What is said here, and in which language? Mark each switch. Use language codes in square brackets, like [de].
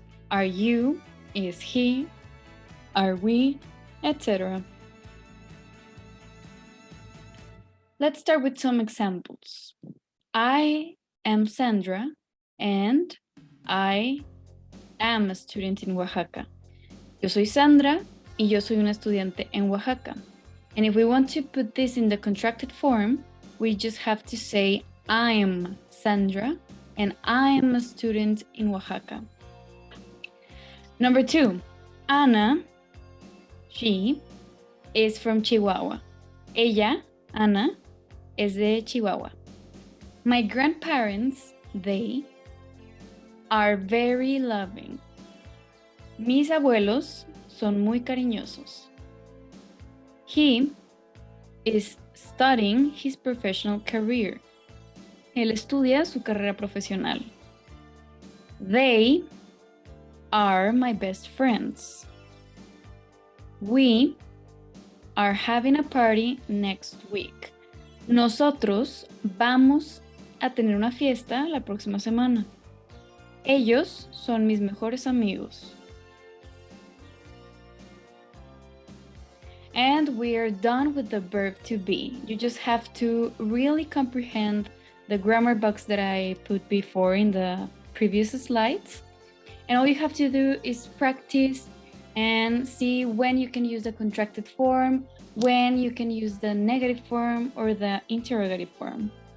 [en] Are you is he, are we, etc. Let's start with some examples. I am Sandra and I am a student in Oaxaca. [es] Yo soy Sandra y yo soy una estudiante en Oaxaca. [en] And if we want to put this in the contracted form, we just have to say I'm Sandra and I'm a student in Oaxaca. Number 2, Ana, she, is from Chihuahua. [es] Ella, Ana, es de Chihuahua. [en] My grandparents, they, are very loving. [es] Mis abuelos son muy cariñosos. [en] He is studying his professional career. [es] Él estudia su carrera profesional. [en] They are my best friends. We are having a party next week. [es] Nosotros vamos a tener una fiesta la próxima semana. Ellos son mis mejores amigos. [en] And we are done with the verb to be. You just have to really comprehend the grammar box that I put before in the previous slides. And all you have to do is practice and see when you can use the contracted form, when you can use the negative form or the interrogative form.